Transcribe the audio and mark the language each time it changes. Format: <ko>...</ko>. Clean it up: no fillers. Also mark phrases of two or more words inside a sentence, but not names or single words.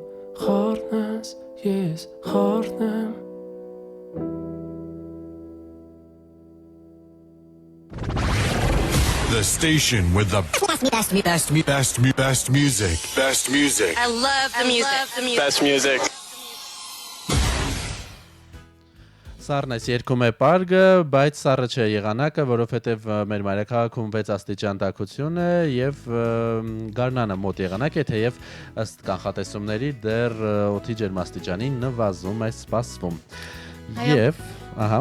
<hy>Խառնես, ես խառնեմ</hy> <en>The station with the best music. Best music. I love the music. Best music.</en> <hy>Սառն այս երկում է պարգը, բայց սառը չէ եղանակը, որովհետև մեր մայրաքաղաքում 6 աստիճան տաքություն է եւ գարնանը մոտ եղանակ է, թեև ըստ կանխատեսումների դեռ օդի ջերմաստիճանի նվազում է սպասվում։ Եվ, ահա</hy>